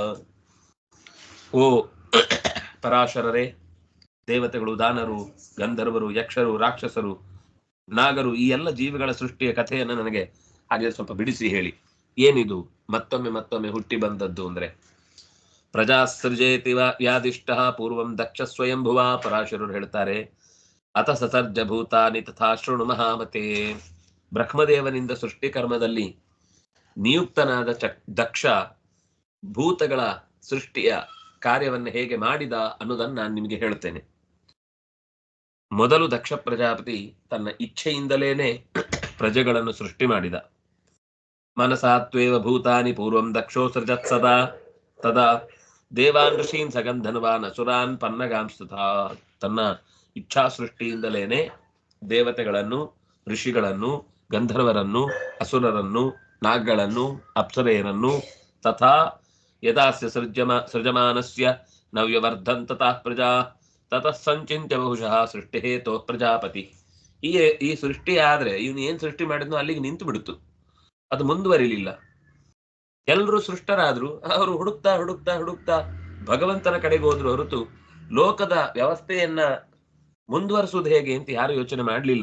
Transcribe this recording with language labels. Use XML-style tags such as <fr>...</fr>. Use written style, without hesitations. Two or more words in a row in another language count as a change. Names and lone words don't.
<kn>ಓ ಪರಾಶರರೇ, ದೇವತೆಗಳು, ದಾನರು, ಗಂಧರ್ವರು, ಯಕ್ಷರು, ರಾಕ್ಷಸರು, ನಾಗರು, ಈ ಎಲ್ಲ ಜೀವಿಗಳ ಸೃಷ್ಟಿಯ ಕಥೆಯನ್ನು ನನಗೆ ಹಾಗೆ ಸ್ವಲ್ಪ ಬಿಡಿಸಿ ಹೇಳಿ. ಏನಿದು ಮತ್ತೊಮ್ಮೆ ಹುಟ್ಟಿ ಬಂದದ್ದು ಅಂದ್ರೆ?</kn> <sa>ಪ್ರಜಾಸೃಜೇತಿ ವ್ಯಾದಿಷ್ಟ ಪೂರ್ವಂ ದಕ್ಷ ಸ್ವಯಂಭುವ.</sa> <kn>ಪರಾಶರರು ಹೇಳ್ತಾರೆ,</kn> <sa>ಅತ ಸಸರ್ಜ ಭೂತಾನಿ ತಥಾ ಶೃಣು ಮಹಾಮತೆ.</sa> <kn>ಬ್ರಹ್ಮದೇವನಿಂದ ಸೃಷ್ಟಿ ಕರ್ಮದಲ್ಲಿ ನಿಯುಕ್ತನಾದ ದಕ್ಷ ಭೂತಗಳ ಸೃಷ್ಟಿಯ ಕಾರ್ಯವನ್ನು ಹೇಗೆ ಮಾಡಿದ ಅನ್ನೋದನ್ನು ನಾನು ನಿಮಗೆ ಹೇಳ್ತೇನೆ. ಮೊದಲು ದಕ್ಷ ಪ್ರಜಾಪತಿ ತನ್ನ ಇಚ್ಛೆಯಿಂದಲೇನೆ ಪ್ರಜೆಗಳನ್ನು ಸೃಷ್ಟಿ ಮಾಡಿದ.</kn> <sa>ಮನಸಾತ್ವೇವ ಭೂತಾನಿ ಪೂರ್ವಂ ದಕ್ಷೋ ಸೃಜತ್ ಸದಾ ತದಾ ದೇವಾನ್ ಋಷೀನ್ ಸಗಂಧನ್ವಾನ್ ಅಸುರಾನ್ ಪನ್ನಗಾಂಸ್ತಥಾ.</sa> <kn>ತನ್ನ ಇಚ್ಛಾ ಸೃಷ್ಟಿಯಿಂದಲೇನೆ ದೇವತೆಗಳನ್ನು, ಋಷಿಗಳನ್ನು, ಗಂಧರ್ವರನ್ನು, ಅಸುರರನ್ನು, ನಾಗಗಳನ್ನು, ಅಪ್ಸರೆಯರನ್ನು,</kn> <sa>ತಥಾ ಯದಾಸ್ಯ ಸೃಜಮಾನಸ್ಯ ನವ್ಯವರ್ಧನ್ ತತಃ ಪ್ರಜಾ ತತಃ ಸಂಚಿತ್ಯ ಬಹುಶಃ ಸೃಷ್ಟಿ ಹೇತೋ ಪ್ರಜಾಪತಿ.</sa> <kn>ಈ ಸೃಷ್ಟಿ ಆದ್ರೆ ಇವನು ಏನ್ ಸೃಷ್ಟಿ ಮಾಡಿದ್ನೋ ಅಲ್ಲಿಗೆ ನಿಂತು ಬಿಡ್ತು, ಅದು ಮುಂದುವರಿಲಿಲ್ಲ. ಎಲ್ಲರೂ ಸೃಷ್ಟರಾದ್ರು, ಅವರು ಹುಡುಕ್ತಾ ಭಗವಂತನ ಕಡೆಗೆ ಹೋದ್ರು ಹೊರತು ಲೋಕದ ವ್ಯವಸ್ಥೆಯನ್ನ ಮುಂದುವರಿಸುವುದು ಹೇಗೆ ಅಂತ ಯಾರು ಯೋಚನೆ ಮಾಡಲಿಲ್ಲ.</kn>